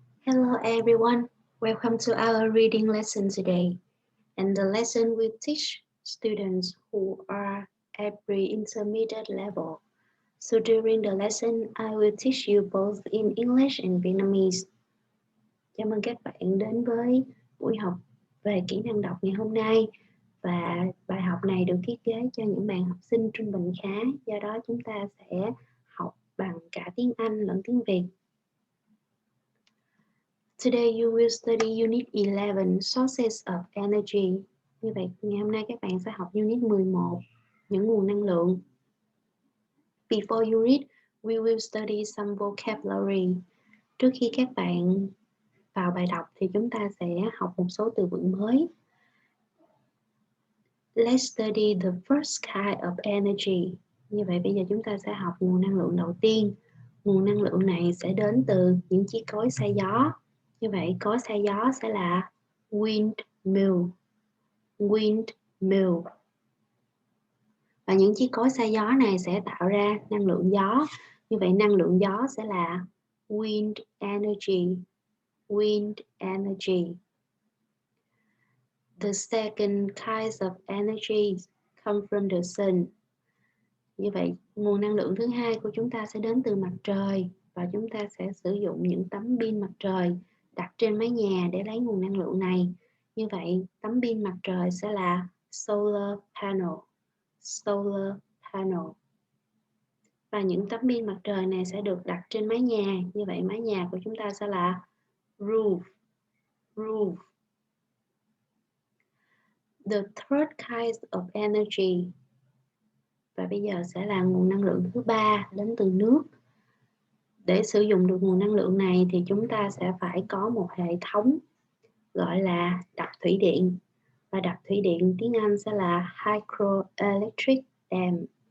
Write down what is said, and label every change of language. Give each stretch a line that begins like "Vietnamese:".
English: Hello everyone, welcome to our reading lesson today. And the lesson will teach students who are at pre-intermediate level. So during the lesson, I will teach you both in English and Vietnamese.
Vietnamese: Chào mừng các bạn đến với buổi học về kỹ năng đọc ngày hôm nay. Và bài học này được thiết kế cho những bạn học sinh trung bình khá, do đó chúng ta sẽ học bằng cả tiếng Anh lẫn tiếng Việt.
English: Today you will study Unit 11, Sources of Energy.
Vietnamese: Như vậy, ngày hôm nay các bạn sẽ học Unit 11, những nguồn năng lượng.
English: Before you read, we will study some vocabulary.
Vietnamese: Trước khi các bạn vào bài đọc thì chúng ta sẽ học một số từ vựng mới.
English: Let's study the first kind of energy.
Vietnamese: Như vậy bây giờ chúng ta sẽ học nguồn năng lượng đầu tiên. Nguồn năng lượng này sẽ đến từ những chiếc cối xay gió. Như vậy cối xay gió sẽ là windmill. Windmill. Và những chiếc cối xay gió này sẽ tạo ra năng lượng gió. Như vậy năng lượng gió sẽ là wind energy.
English: Wind energy. The second kind of energy come from the sun.
Vietnamese: Như vậy nguồn năng lượng thứ hai của chúng ta sẽ đến từ mặt trời. Và chúng ta sẽ sử dụng những tấm pin mặt trời đặt trên mái nhà để lấy nguồn năng lượng này. Như vậy tấm pin mặt trời sẽ là solar panel. Solar panel. Và những tấm pin mặt trời này sẽ được đặt trên mái nhà. Như vậy mái nhà của chúng ta sẽ là roof.
English: Roof. The third kind of energy.
Vietnamese: Và bây giờ sẽ là nguồn năng lượng thứ ba đến từ nước. Để sử dụng được nguồn năng lượng này thì chúng ta sẽ phải có một hệ thống gọi là đập thủy điện. Và đập thủy điện tiếng Anh sẽ là hydroelectric dam.